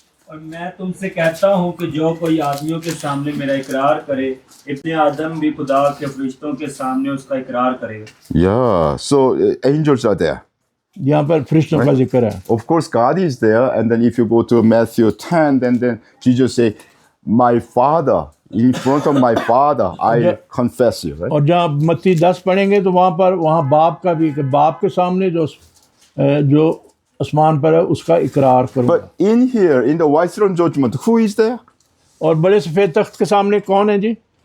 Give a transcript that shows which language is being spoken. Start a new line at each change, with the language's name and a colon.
Hindi: और मैं तुमसे कहता हूँ कि जो कोई आदमियों के सामने मेरा इकरार करे, इब्ने आदम भी खुदा के फरिश्तों के सामने उसका इकरार करेगा.
English: Yeah. So angels are there.
Hindi: यहाँ पर फरिश्तों का जिक्र है.
English: Of course, God is there. And then if you go to Matthew 10, then Jesus say, "My Father, in front of my Father, I confess you." Right?
Hindi: और जहाँ मत्ती 10 पढ़ेंगे तो वहाँ बाप का भी, बाप के सामने जो आसमान पर है उसका इकरार करूँगा.
English: But in here, in the white throne judgment, who is there?
Hindi: और बड़े सफेद तख्त के सामने कौन है जी?